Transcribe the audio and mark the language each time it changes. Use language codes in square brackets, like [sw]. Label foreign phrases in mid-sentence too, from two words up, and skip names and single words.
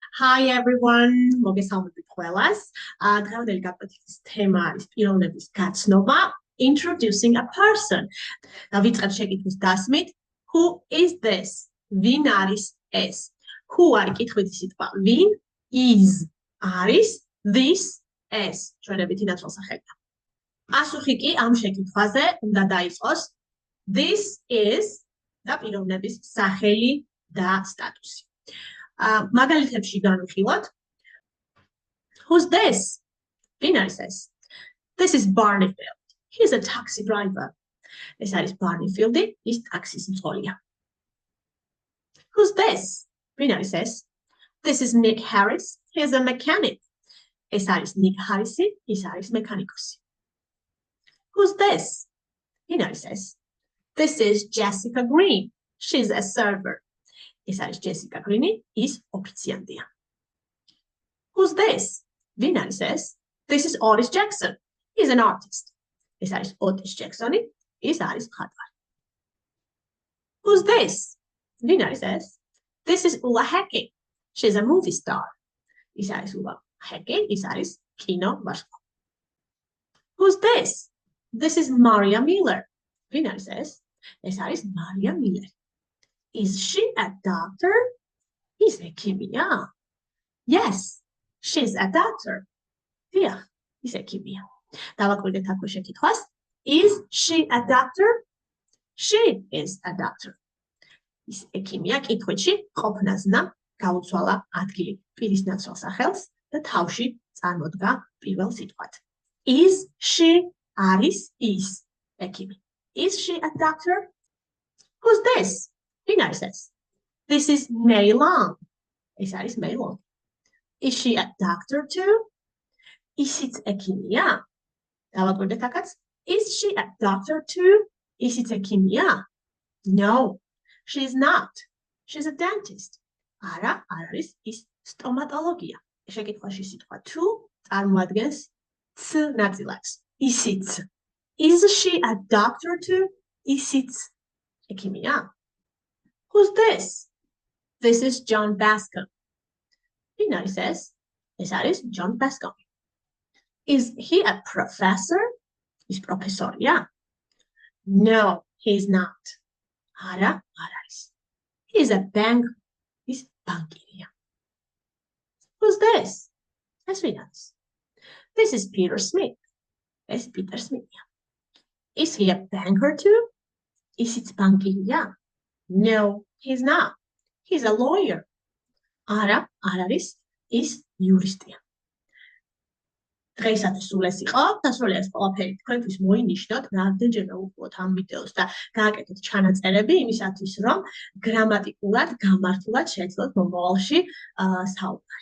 [en] Hi everyone, [ka] მოგესალმებით ყველას. დღევანდელი გაპროექტის თემა არის პიროვნების გაცნობა, [en] introducing a person. [ka] და ვიწყებ შეკითხვის დასმით, [en] who is this? [ka] ვინ არის ეს? Who არის კითხვითი სიტყვა, ვინ, is არის, this ეს ჩვენებითი ნაცვალსახელია. პასუხი კი ამ შეკითხვაზე უნდა დაიწყოს [en] this is [ka] და პიროვნების სახელი და სტატუსი. მაგალითებში განვიხილოთ. [en] Who's this? [ka] ვინ არის ეს? [en] This is Barneyfield. He's a taxi driver. [ka] ეს არის Barneyfield-ი, ის ტაქსის მძღოლია. [en] Who's this? [ka] ვინ არის ეს? [en] This is Nick Harris. He's a mechanic. [ka] ეს არის Nick Harris-ი, ის არის მექანიკოსი. [en] Who's this? [ka] ვინ არის ეს? [en] This is Jessica Green. She's a server. [ka] ეს არის Jessica Green-ი, ის ოფიციანტია. [en] Who's this? [ka] ვინ არის ეს? [en] This is Otis Jackson. He's an artist. [ka] ეს არის Otis Jackson-ი, ის არის მხატვარი. [en] Who's this? [ka] ვინ არის ეს? [en] This is Ulla Hecking. She's a movie star. [ka] ის არის Ulla Hecking, ის არის კინოვარსკვლავი. [en] Who's this? This is Maria Miller. [ka] ვინ არის ეს? ეს არის Maria Miller. [en] Is she a doctor? Is ექიმია? Yes, she's a doctor. [ka] დიახ, ის ექიმია. დავაკვირდეთ აქვე შეკითხვას. [en] Is she a doctor? She is a doctor. [ka] ის ექიმია, კითხვებში ყოფნაზნა გაუცვალა ადგილი პირის ნაცვალსახელს და თავში წარმოდგა პირველ სიტყვად. [en] Is she [ka] არის is ექიმი. [en] Is she a doctor? Who's this? [ka] ვინ არის ეს? [en] This is May Long. [ka] ეს არის May Long. [en] Is she a doctor too? [ka] ისიც ექიმია? დავაკვირდეთ აქაც. [en] Is she a doctor too? [ka] ისიც ექიმია? [en] No, she's not. She's a dentist. [ka] არა, არ არის ის სტომატოლოგია. შეკითხვაში სიტყვა to წარმოადგენს ც ნაწილაკს. ისიც. [en] Is she a doctor too? [ka] ისიც ექიმია? [en] Who's this? This is John Bascom. [ka] ვინ არის ეს? ეს არის John Bascom. [en] Is he a professor? [ka] ის პროფესორია? [en] No, he's not. [ka] არა, არ არის. [en] He's a banker. [ka] ის ბანკირია. [en] Who's this? [ka] ეს ვინ არის? [en] This is Peter Smith. [ka] ეს Peter Smith-ია. [en] Is he a banker too? [ka] ისიც ბანკირია? [en] No, he's not. He's a lawyer. [ka] არა, არ არის, ის იურისტია. დღეისათვის სულ ეს იყო, დასრულია ეს ყველაფერი თქვენთვის მოინიშნოთ, რამდენჯერმე უყუროთ ამ ვიდეოს და გააკეთოთ ჩანაწერები იმისათვის, რომ გრამატიკულად, გამართულად შეეძლოთ მომავალში საუბარი.